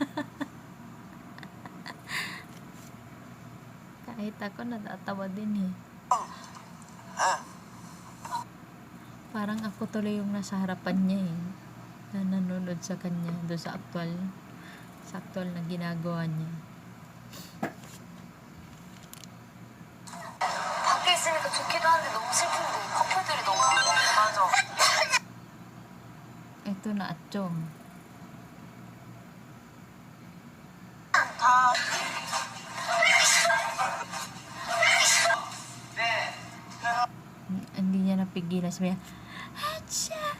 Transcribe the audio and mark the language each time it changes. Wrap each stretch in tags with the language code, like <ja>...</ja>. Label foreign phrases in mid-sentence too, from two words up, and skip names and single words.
<tl>Kahit ako natatawa din eh. Parang ako tuloy yung nasa harapan niya eh. Na nanonood sa kanya doon sa actual na ginagawa niya.</tl> <ko>밖에 있으니까 좋기도 한데 너무 슬픈데 커플들이 너무 많아. 맞아.</ko> <tl>Ito na atchong. Hindi niya napigilan. Sabi niya, Hacha!</tl>